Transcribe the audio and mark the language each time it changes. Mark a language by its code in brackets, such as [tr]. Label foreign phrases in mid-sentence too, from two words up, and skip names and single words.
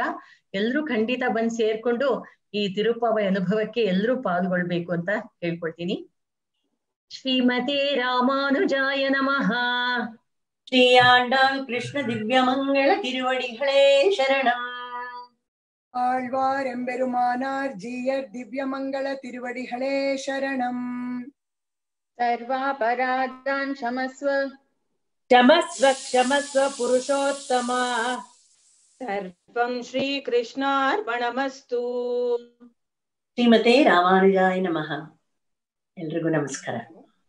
[kn] ಎಲ್ರೂ ಖಂಡಿತ ಬಂದು ಸೇರ್ಕೊಂಡು ಈ ತಿರುಪ್ಪಾವೈ ಅನುಭವಕ್ಕೆ ಎಲ್ರೂ ಪಾಲ್ಗೊಳ್ಬೇಕು ಅಂತ ಹೇಳ್ಕೊಳ್ತೀನಿ. [sa] ಶ್ರೀಮತಿ ರಾಮಾನುಜಾಯ ನಮಃ. [ta] ஸ்ரீ ஆண்டாள் கிருஷ்ண திவ்யமங்கள திருவடிகளே சரணம். ஆழ்வார் எம்பெருமானார் ஜீயர் திவ்யமங்கள திருவடிகளே சரணம். [sa] सर्वापराधान् क्षमस्व क्षमस्व क्षमस्व पुरुषोत्तमा. सर्वं श्रीकृष्णार्पणमस्तु. ಶ್ರೀಮತೆ ರಾಮಾನುಜಾಯ ನಮಃ. [kn] ಎಲ್ರಿಗೂ ನಮಸ್ಕಾರ.